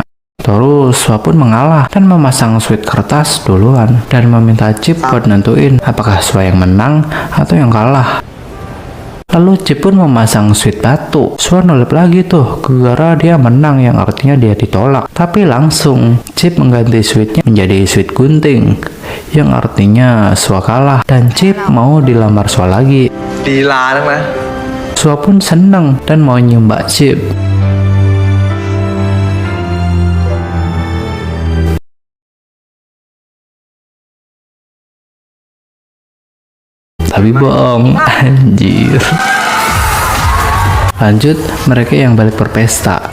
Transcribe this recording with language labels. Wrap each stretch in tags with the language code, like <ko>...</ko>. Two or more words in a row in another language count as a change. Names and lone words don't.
<id>Terus Sua pun mengalah dan memasang sweet kertas duluan dan meminta Chip buat nentuin apakah Sua yang menang atau yang kalah. Lalu Chip pun memasang sweet batu. Sua nolep lagi tuh, gara dia menang yang artinya dia ditolak. Tapi langsung Chip mengganti sweetnya menjadi sweet gunting, yang artinya Sua kalah dan Chip mau dilamar Sua lagi.</id> <th>ลีลาทั้งนั้น</th> <id>Sua pun seneng dan mau nyembah Chip. Tapi bohong, anjir. Lanjut, mereka yang balik berpesta.</id>